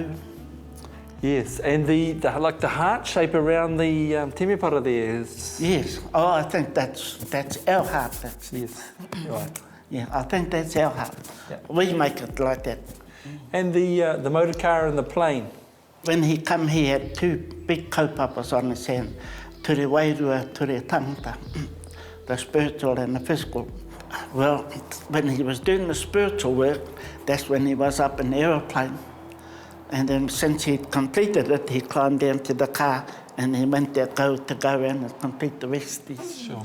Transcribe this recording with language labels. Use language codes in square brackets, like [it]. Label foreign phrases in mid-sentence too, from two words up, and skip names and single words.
[en] Yes, and the like the heart shape around the temepara there is... Yes, I think that's our heart. Yes, right. Yeah, I think that's our heart. Yeah. We make it like that. And the motor car and the plane. When he came, he had two big kaupapas on his hand, [mi] ture wairua, ture tangata, [en] the spiritual and the physical. Well, when he was doing the spiritual work, that's when he was up in the aeroplane. And then since he'd completed it, he climbed down to the car and he went there to go around and complete the rest. Sure.